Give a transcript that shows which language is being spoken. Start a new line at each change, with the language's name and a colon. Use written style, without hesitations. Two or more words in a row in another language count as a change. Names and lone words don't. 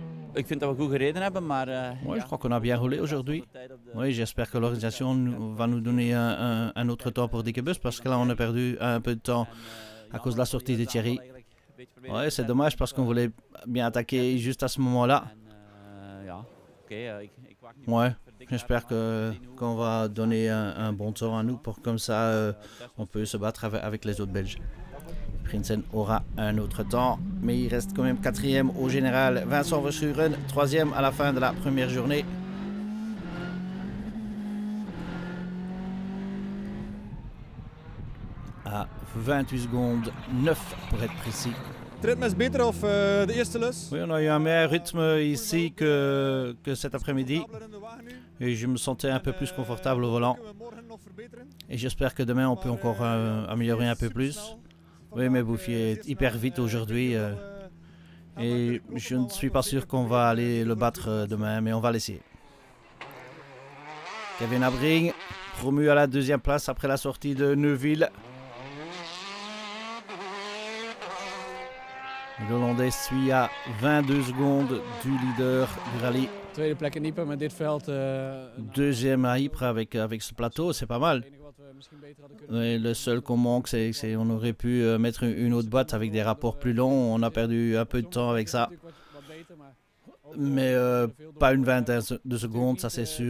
Dutch: Ik vind dat we goed gereden hebben, maar...
French: Ouais, je crois qu'on a bien roulé aujourd'hui. Oui, j'espère que l'organisation va nous donner un autre temps pour Dickebus parce que là, on a perdu un peu de temps à cause de la sortie de Thierry. Ouais, c'est dommage parce qu'on voulait bien attaquer juste à ce moment-là. Ouais, j'espère qu'on va donner un bon temps à nous pour comme ça, on peut se battre avec les autres Belges. Prinsen aura un autre temps, mais il reste quand même 4e au général. Vincent Verschuren, 3e à la fin de la première journée. À 28 secondes, 9 pour être précis.
Dutch: Het ritme is beter of de eerste lus?
French: Oui, on a eu un meilleur rythme ici que cet après-midi. Et je me sentais un peu plus confortable au volant. Et j'espère que demain, on peut encore améliorer un peu plus. Oui, mais Bouffier est hyper vite aujourd'hui. Et je ne suis pas sûr qu'on va aller le battre demain, mais on va l'essayer. Kevin Abring, promu à la 2e place après la sortie de Neuville. Le Hollandais suit à 22 secondes du leader du rallye.
Dutch: Tweede plek in Ypres met dit veld.
French: 2e à Ypres avec ce plateau, c'est pas mal. Et le seul qu'on manque, c'est qu'on aurait pu mettre une autre boîte avec des rapports plus longs. On a perdu un peu de temps avec ça. Mais pas une vingtaine de secondes, ça c'est sûr.